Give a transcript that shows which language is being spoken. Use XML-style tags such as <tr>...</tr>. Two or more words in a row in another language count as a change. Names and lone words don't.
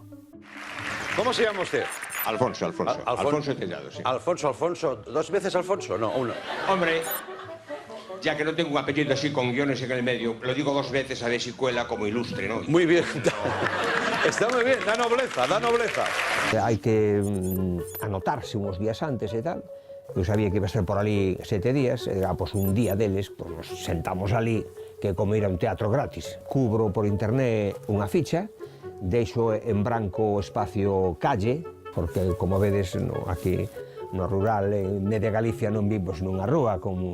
<es>¿Cómo se llama usted? Alfonso Tellado, sí. Alfonso, ¿2 veces Alfonso? No, 1. Hombre, ya que no tengo un apellido así con guiones en el medio, lo digo 2 veces a ver si cuela como ilustre, ¿no? Muy bien. Está muy bien, da nobleza, da nobleza.</es> <gl>Hai que anotarse uns días antes e tal. Eu sabía que iba a estar por ali 7 días, e pues un día deles, pues nos sentamos ali, que como ir a un teatro gratis. Cubro por internet unha ficha, deixo en branco o espacio calle, porque como vedes aquí no rural, en media Galicia non vivos nunha rúa, como...</gl>